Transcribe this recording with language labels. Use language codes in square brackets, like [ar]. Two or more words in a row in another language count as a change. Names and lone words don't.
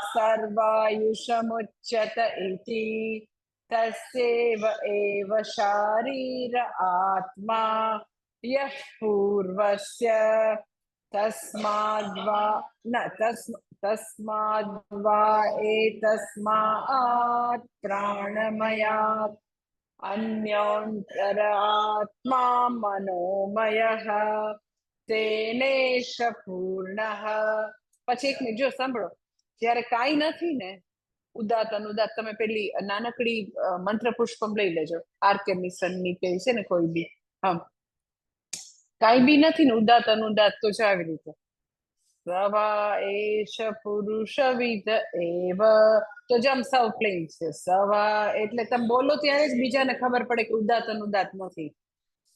[sa] सर्वायुषमुच्यत इति तस्यैव एव शारीर आत्मा यः पूर्वस्य तस्माद्वा न तस्माद्वा एतस्मात् प्राणमयात् अन्योन्तरात्मा मनोमयः तेनेष पूर्णः। [gu] પછી એક મિનિટ જો સાંભળો, જ્યારે કાંઈ નથી ને ઉદાત અનુદાત, તમે પેલી નાનકડી મંત્ર પુષ્પમ લઈ લેજો, આરકે મિશન ની કે છે ને કોઈ બી, હા કાંઈ બી નથી ને ઉદાત અનુદાત તો છે આવી રીતે [sa] सवा एष पुरुषविद एव, [gu] તો જેમ સાવ પ્લેન છે સવા એટલે તમે બોલો ત્યારે જ બીજાને ખબર પડે કે ઉદાત અનુદાત નથી.